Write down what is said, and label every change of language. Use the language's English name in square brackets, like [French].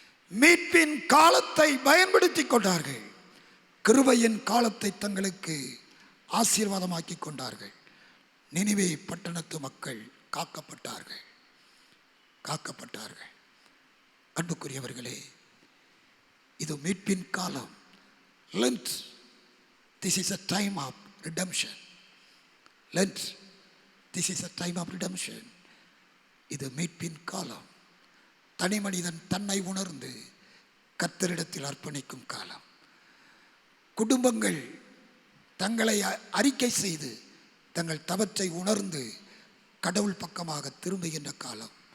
[Tamil] மீட்பின் காலத்தை பயன்படுத்தி கொண்டார்கள். கிருபையின் காலத்தை தங்களுக்கு ஆசீர்வாதமாக்கி கொண்டார்கள். நினிவே பட்டணத்து மக்கள் காக்கப்பட்டார்கள், காக்கப்பட்டார்கள். அன்புக்குரியவர்களே, இது மீட்பின் காலம். [English] Lent, this is a time of redemption. Lent, this is a time of redemption. [Tamil] இது மீட்பின் காலம். தனி மனிதன் தன்னை உணர்ந்து கர்த்தரிடத்தில் அர்ப்பணிக்கும் காலம். குடும்பங்கள் தங்களை அறிக்கை செய்து தங்கள் தவற்றை உணர்ந்து கடவுள் பக்கமாக திரும்புகின்ற காலம்.